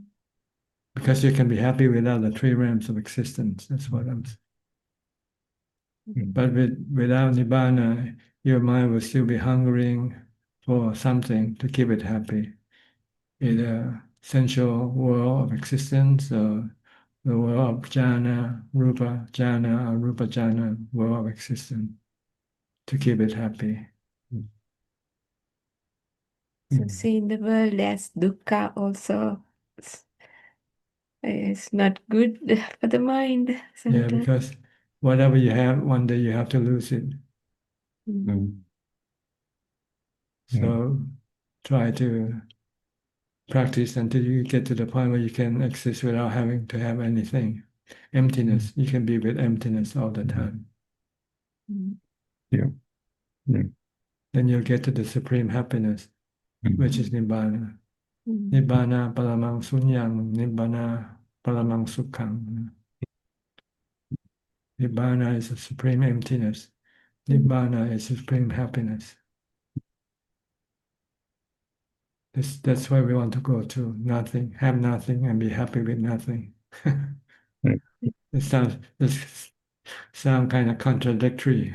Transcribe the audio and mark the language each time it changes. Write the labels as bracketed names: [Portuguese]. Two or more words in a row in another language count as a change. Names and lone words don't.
[English] because you can be happy without the three realms of existence. That's what I'm saying. Mm. But without Nibbana, your mind will still be hungering for something to keep it happy, either sensual world of existence or the world of jhana, [Pali] rupa jhana, [English] or [Pali] rupa jhana, [English] world of existence, to keep it happy. so Mm. seeing the world as dukkha also is not good for the mind Yeah, sometimes. because whatever you have, one day you have to lose it. Mm. Mm. So try to practice until you get to the point where you can exist without having to have anything. Emptiness. You can be with emptiness all the time. Mm. Yeah. Mm. Then you'll get to the supreme happiness, which is Nibbana. Mm. [Pali] Nibbana paramang sunyang, Nibbana paramang sukhang. [English] Nibbana is a supreme emptiness. Nibbana is supreme happiness. That's why we want to go to nothing, have nothing, and be happy with nothing. Mm. This sound kind of contradictory.